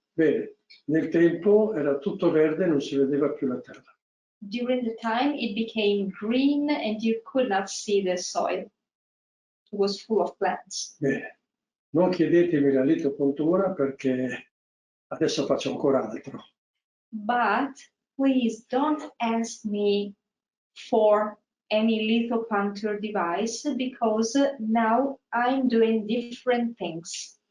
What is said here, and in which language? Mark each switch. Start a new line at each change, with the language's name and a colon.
Italian: Bene, nel tempo era tutto verde, non si vedeva più la terra.
English: During the time it became green and you could not see the soil. It was full of plants.
Italian: Bene, non chiedetemi la litopuntura perché adesso faccio ancora altro.
English: But please don't ask me for any lithopunter device because now I'm doing different things.